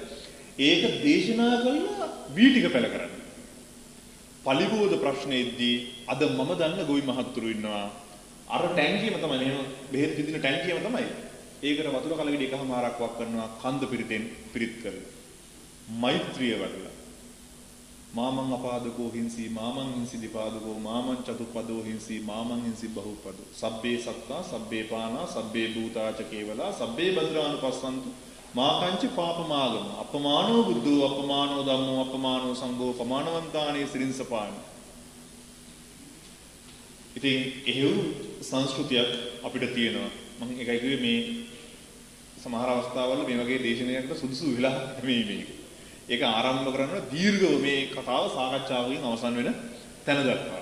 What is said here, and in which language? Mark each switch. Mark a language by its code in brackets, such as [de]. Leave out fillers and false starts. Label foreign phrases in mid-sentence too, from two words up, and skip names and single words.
[si] ඒක දේශනා කළා වීටික පැල කරන්නේ. පලිබෝධ ප්‍රශ්නේදී අද මම දන්න ගොවි මහත්තුරු ඉන්නවා. අර ටැංකියම තමයි එහෙම බෙහෙත් විදින ටැංකියම තමයි. ඒකට වතුර කලගෙඩි එකමාරක් වක් කරනවා කන්ද පිරිත් කරලා. මෛත්‍රිය වඩලා. [pi] මාමං අපාදකෝ හිංසි මාමං හිංසි දීපාදකෝ මාමං චතුප්පදෝ හිංසි මාමං හිංසි බහුපදෝ. සබ්බේ සත්තා සබ්බේ පානා සබ්බේ භූතාච කේවලා සබ්බේ භද්‍රානුපස්සන්තු මාකංච පාපමාගම. අපමානෝ බුද්ධෝ අපමානෝ ධම්මෝ අපමානෝ සංඝෝ පමානවන්තානේ සිරින්සපානි. [si] ඉතින් එහෙව් සංස්කෘතියක් අපිට තියෙනවා. මම ඒකයි කිව්වේ මේ සමහර අවස්ථාවල මේ වගේ දේශනයකට සුදුසු වෙලා නෙමෙයි මේක. ඒක ආරම්භ කරන්න දීර්ඝව මේ කතාව සාකච්ඡාවකින් අවසන් වෙන තැන දක්වා.